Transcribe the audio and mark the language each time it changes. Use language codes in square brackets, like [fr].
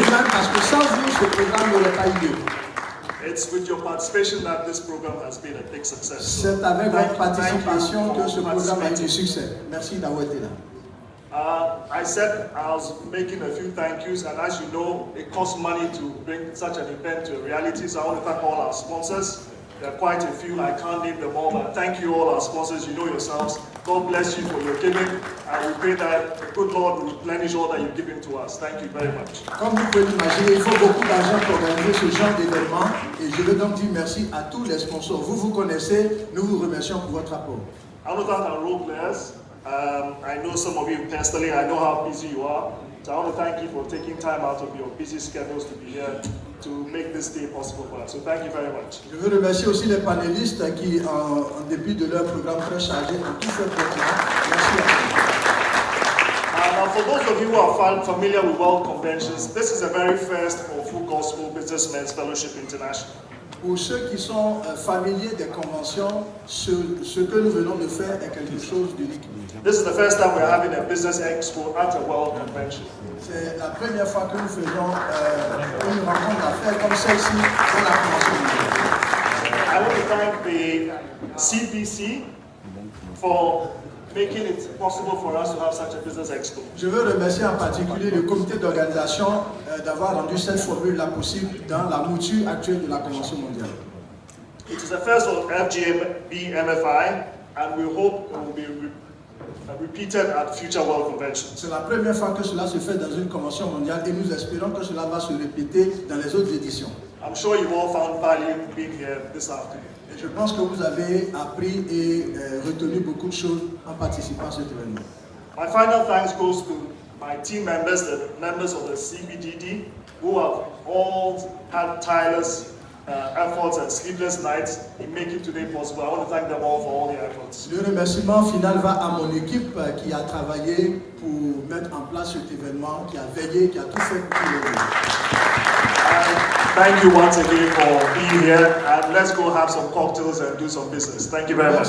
[fr] Parce que sans vous, ce programme n'aurait pas eu lieu. [en] It's with your participation that this program has been a big success. [fr] C'est avec votre participation que ce programme a eu du succès. Merci d'avoir été là. [en] I said I was making a few thank yous, and as you know, it costs money to bring such an event to a reality. So I want to thank all our sponsors. There are quite a few, I can't name them all, but thank you all our sponsors, you know yourselves. God bless you for your giving, and we pray that the good Lord will replenish all that you've given to us. Thank you very much. [fr] Comme vous pouvez l'imaginer, il faut beaucoup d'argent pour organiser ce genre d'événement, et je veux donc dire merci à tous les sponsors. Vous vous connaissez, nous vous remercions pour votre apport. [en] I want to thank our role players. I know some of you personally, I know how busy you are. So So I want to thank you for taking time out of your busy schedules to be here to make this day possible for us. So thank you very much. [fr] Je veux remercier aussi les panélistes qui, en dépit de leur programme très chargé, ont tout fait pour cela. Merci à vous. [en] Now, for those of you who are familiar with World Conventions, this is the very first for Full Gospel Businessmen's Fellowship International. [fr] Pour ceux qui sont familiers des conventions, ce que nous venons de faire est quelque chose d'unique. [en] This is the first time we're having a business expo at a World Convention. [fr] C'est la première fois que nous faisons une rencontre d'affaires comme celle-ci dans la convention mondiale. [en] I want to thank the CPC for making it possible for us to have such a business expo. [fr] Je veux remercier en particulier le comité d'organisation d'avoir rendu cette formule-là possible dans la mouture actuelle de la Convention mondiale. [en] It is the first of Fgbmfi, and we hope it will be repeated at future World Conventions. [fr] C'est la première fois que cela se fait dans une convention mondiale et nous espérons que cela va se répéter dans les autres éditions. [en] I'm sure you've all found value being here this afternoon. [fr] Et je pense que vous avez appris et retenu beaucoup de choses en participant à cet événement. [en] My final thanks goes to my team members, the members of the CBDD, who have all had tireless efforts and sleepless nights in making today possible. I want to thank them all for all their efforts. [fr] Le remerciement final va à mon équipe qui a travaillé pour mettre en place cet événement, qui a veillé, qui a tout fait pour l'événement. [en] Thank you once again for being here, and let's go have some cocktails and do some business. Thank you very much.